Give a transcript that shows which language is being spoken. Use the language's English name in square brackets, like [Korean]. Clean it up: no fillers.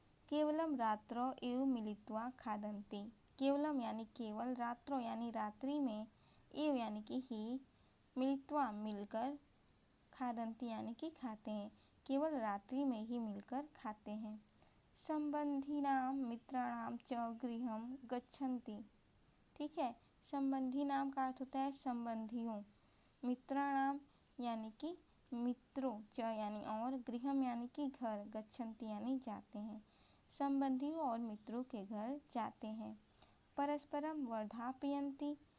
[Sanskrit] केवलम रात्रौ एव मिलित्वा खादन्ति। [Hindi] केवलम यानी केवल, रात्रौ यानी रात्रि में, एव यानी कि ही, मिलित्वा मिलकर, खादन्ति यानी कि खाते हैं। केवल रात्रि में ही मिलकर खाते हैं। [Sanskrit] संबंधिनां मित्राणां च गृहं गच्छन्ति। [Hindi] ठीक है, संबंधी नाम का अर्थ होता है संबंधियों, मित्राणाम यानी कि मित्रों, च यानी और, गृहम यानी कि घर, गच्छन्ति यानी जाते हैं। संबंधियों और मित्रों के घर जाते हैं। [Sanskrit] परस्परम वर्धापयन्ति।